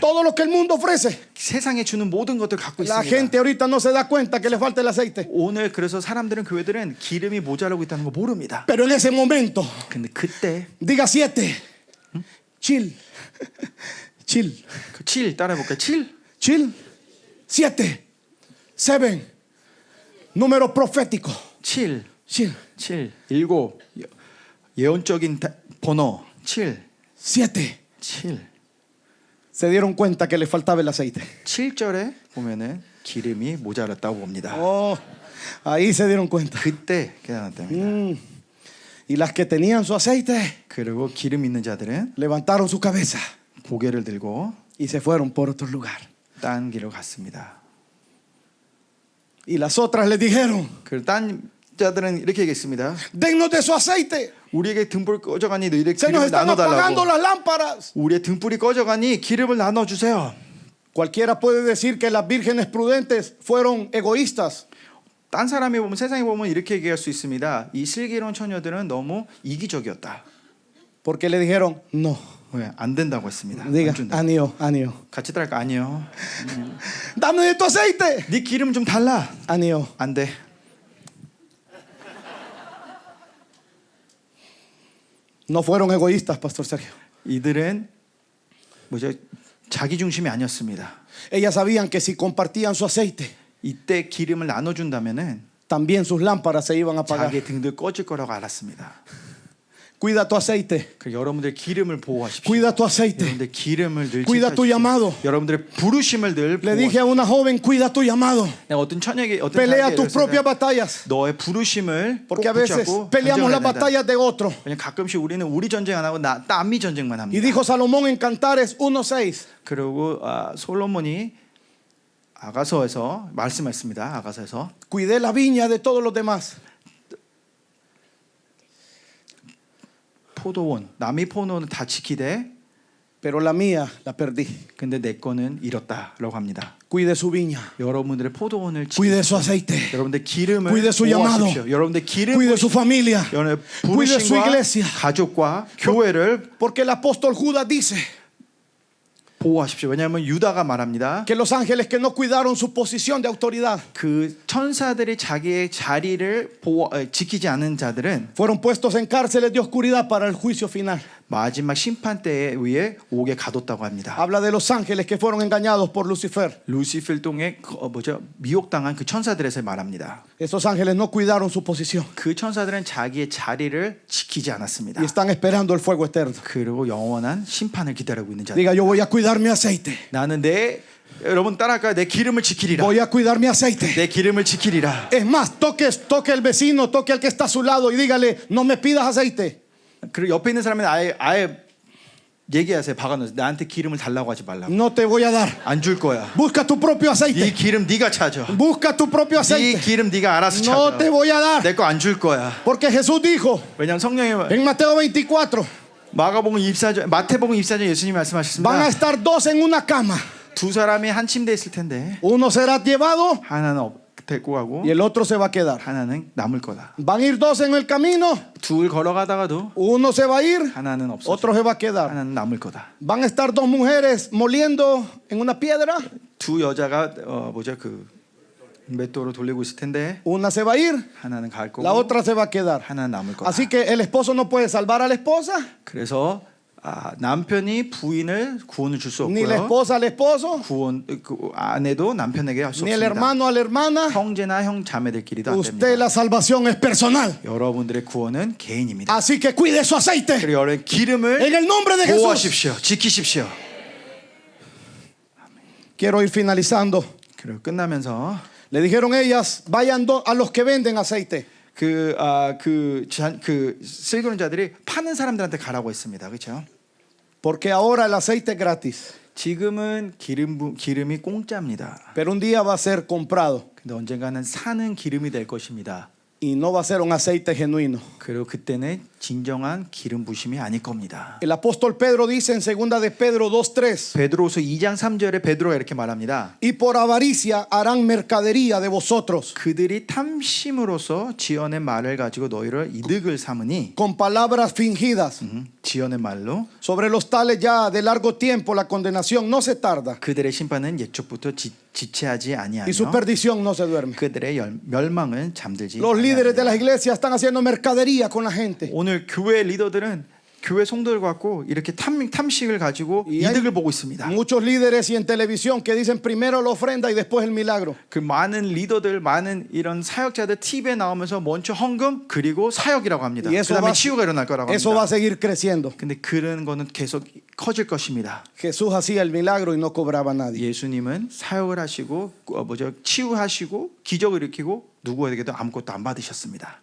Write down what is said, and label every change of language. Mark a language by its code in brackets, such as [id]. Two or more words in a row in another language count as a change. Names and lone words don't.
[es] todo lo que el mundo ofrece. [ko] 세상에 주는 모든 것들 갖고 [es] La [ko] 있습니다. [es] gente ahorita no se da cuenta que le falta el aceite. [ko] 오늘 그래서 사람들은 교회들은 기름이 모자라고 있다는 거 모릅니다. [es] Pero en ese momento, [ko] 근데 그때 [es] diga 7. [ko] 칠. 칠. 그 7 따라해볼까요? 7 칠. 7. 7. [es] Número profético. 7 [ko] Chill. 7 7 예언적인 번호 7 7. 7 [es] Se dieron cuenta que le faltaba el aceite. [ko] 7절에 보면은 기름이 모자랐다고 봅니다. [es] Oh, ahí se dieron cuenta. [ko] 그때 깨달았답니다. [es] Y las que tenían su aceite [ko] 그리고 기름 있는 자들은 [es] levantaron su cabeza [ko] 고개를 들고 [es] y se fueron por otro lugar. [ko] 딴 길로 갔습니다. [es] Y las otras le dijeron, [ko] 그 딴 자들은 이렇게 얘기했습니다. [es] dennos de su aceite. [ko] 우리에게 등불 꺼져가니 너희들 [es] Se nos [ko] 기름을 [es] están apagando [ko] 나눠달라고. [es] las lámparas. [ko] 우리의 등불이 꺼져가니 기름을 나눠주세요. [es] Cualquiera puede decir que las vírgenes prudentes fueron egoístas. [ko] 딴 사람이 보면 세상에 보면 이렇게 얘기할 수 있습니다. 이 슬기로운 처녀들은 너무 이기적이었다. [es] Porque le dijeron, no. [ko] 왜? 안 된다고 했습니다. [es] Diga, [ko] 안 준다. 아니요, 아니요. 같이 따라할까? 아니요. [es] Dame de tu aceite. [ko] 네 기름 좀 달라. Anío. 안 돼. [es] No fueron egoístas, Pastor Sergio. [ko] 이들은 뭐죠? 자기 중심이 아니었습니다. [es] Ellas sabían que si compartían su aceite, [ko] 이때 기름을 나눠준다면은 [es] también sus lámparas se iban a apagar. [ko] 자기의 등들 꺼질 거라고 알았습니다. [es] Cuida tu aceite. [ko] 그 여러분들 기름을 보호하십시오. [es] Cuida tu aceite. [ko] 여러분들 기름을 늘 [es] Cuida tu [ko] 지켜주십시오. [es] llamado. [ko] 여러분들의 부르심을 늘 [es] Le dije a una joven, cuida tu llamado. [ko] 내가 어떤 처녀에게 어떤 [es] Pelea [ko] 자에게 [es] tus propias [ko] 이랬어요. [es] batallas. [ko] 너의 부르심을 꼭 [es] Porque a veces [ko] 붙잡고 [es] peleamos las [ko] 간절해야 된다. [es] batallas de otro. [ko] 왜냐면 가끔씩 우리는 우리 전쟁 안 하고 남미 전쟁만 [es] Y [ko] 합니다. [es] dijo Salomón en Cantares 1:6. [ko] 그리고 솔로몬이 아가서에서 말씀했습니다. 아가서에서 [es] Cuidé la viña de todos los demás. [ko] 포도원 남이 포도원을 다 지키되 [es] Pero la mía la perdí. [ko] 근데 내 거는 잃었다라고 합니다. [es] Cuide su viña. [ko] 여러분들의 포도원을 [es] Cuide su aceite. [ko] 여러분들 기름을 [es] Cuide su llamado. [ko] 보호하십시오. 여러분들 기름 [es] Cuide su familia. [ko] 여러분의 [es] Cuide su [ko] 부르심과 [es] iglesia. [ko] 가족과 교회를 [es] Porque el apóstol Judas dice [ko] 보호하십시오. 왜냐하면 유다가 말합니다. [es] que los ángeles que no cuidaron su posición de autoridad [ko] 그 천사들이 자기의 자리를 지키지 않은 자들은 [es] fueron puestos en cárceles de oscuridad para el juicio final. [ko] 마지막 심판 때에 의해 옥에 가뒀다고 합니다. [es] Habla de los ángeles que fueron engañados por Lucifer. [ko] 루시펠 동에 미혹당한 그 천사들에서 말합니다. [es] Esos ángeles no cuidaron su posición [ko] 그 천사들은 자기의 자리를 지키지 않았습니다. [es] y están esperando el fuego eterno. [ko] 그리고 영원한 심판을 기다리고 있는 자들. [es] Diga, yo voy a cuidar mi aceite. [ko] 나는 여러분 따라할까요? 내 기름을 지키리라. [es] Voy a cuidar mi aceite. [ko] 내 기름을 지키리라. [es] Es más, toque al vecino, toque al que está a su lado y dígale, no me pidas aceite. [ko] 그리고 옆에 있는 사람은 아예 얘기하세요. 박아놓으세요. 나한테 기름을 달라고 하지 말라고. [es] No te voy a dar. [ko] 안 줄 거야. [es] Busca tu propio [ko] 네 [es] aceite. [ko] 기름 네가 찾아. [es] Busca tu propio [ko] 네 [es] aceite. [ko] 기름 네가 알아서 [es] No te [ko] 찾아. [es] voy a dar. [ko] 내 거 안 줄 거야. [es] Porque Jesús dijo [ko] 왜냐하면 성령이 [es] en Mateo 24, [ko] 마태복음 24장 예수님이 [es] van a [ko] 말씀하셨습니다. [es] estar dos en una cama. [ko] 두 사람이 한 침대에 있을 텐데 [es] Uno será llevado [ko] 하나는 데리고 가고 [es] y el otro se va a quedar. [ko] 하나는 남을 거다. [es] Van a ir dos en el camino. [ko] 둘 걸어가다가도 [es] Uno se va a ir, [ko] 하나는 없어져. [es] otro se va a quedar. [ko] 하나는 남을 거다. [es] Van a estar dos mujeres moliendo en una piedra. [ko] 두 여자가 그 맷돌을 돌리고 있을 텐데 [es] Una se va a ir, [ko] 하나는 갈 거고 [es] la otra se va a quedar. [ko] 하나는 남을 거다. [es] Así que el esposo no puede salvar a la esposa, [ko] 그래서 남편이 부인을 구원을 줄 수 [es] ni la [ko] 없고요. [es] esposa al esposo, [ko] 그 아내도 남편에게 할 수 [es] ni el [ko] 없습니다. [es] hermano a la hermana. [ko] 형제나 형 자매들끼리도 안 [es] Usted [ko] 됩니다. [es] la salvación es personal. [ko] 여러분들의 구원은 개인입니다. [es] Así que cuide su aceite. [ko] 그리고 여러분 기름을 [es] En el nombre de Jesús. [ko] 보호하십시오. 지키십시오. [es] Quiero ir finalizando. [ko] 그리고 끝나면서 [es] Le dijeron ellas, vayan a los que venden aceite. [ko] 그 쓸그런 자들이 파는 사람들한테 가라고 했습니다. 그렇죠? [es] Porque ahora el aceite es gratis, [ko] 지금은 기름이 공짜입니다. [es] pero un día va a ser comprado [ko] 근데 언젠가는 사는 기름이 될 것입니다. [es] y no va a ser un aceite genuino. [ko] 그리고 그때는 진정한 기름 부심이 아닐 겁니다. [es] El apóstol Pedro dice en 2 de Pedro 2:3, [ko] 베드로후서 2장 3절에 베드로가 이렇게 말합니다. [es] y por avaricia harán mercadería de vosotros [ko] 그들이 탐심으로써 지어낸 말을 가지고 너희를 이득을 삼으니 [es] con palabras fingidas. [ko] 지어낸 말로 [es] Sobre los tales ya de largo tiempo la condenación no se tarda [ko] 그들의 심판은 옛적부터 지체하지 [es] y su [ko] 아니하며 [es] perdición no se duerme. [ko] 그들의 멸망은 잠들지 [es] Los líderes de [ko] 아니하니라. [es] las iglesias están haciendo mercadería con la gente. [ko] 오늘 교회 리더들은 교회 성도들 갖고 이렇게 탐식을 가지고 [es] Y hay [ko] 이득을 보고 있습니다. [es] muchos líderes y en televisión que dicen primero la ofrenda y después el milagro. [ko] 그 많은 리더들, 많은 이런 사역자들 TV에 나오면서 먼저 헌금 그리고 사역이라고 합니다. [es] Y eso [ko] 그다음에 [es] va, [ko] 치유가 일어날 거라고 [es] eso va a [ko] 합니다. [es] seguir creciendo. [ko] 근데 그런 거는 계속 커질 것입니다. [es] Jesús hacía el milagro y no cobraba a nadie. [ko] 예수님은 사역을 하시고 치유하시고 기적을 일으키고 누구에게도 아무것도 안 받으셨습니다.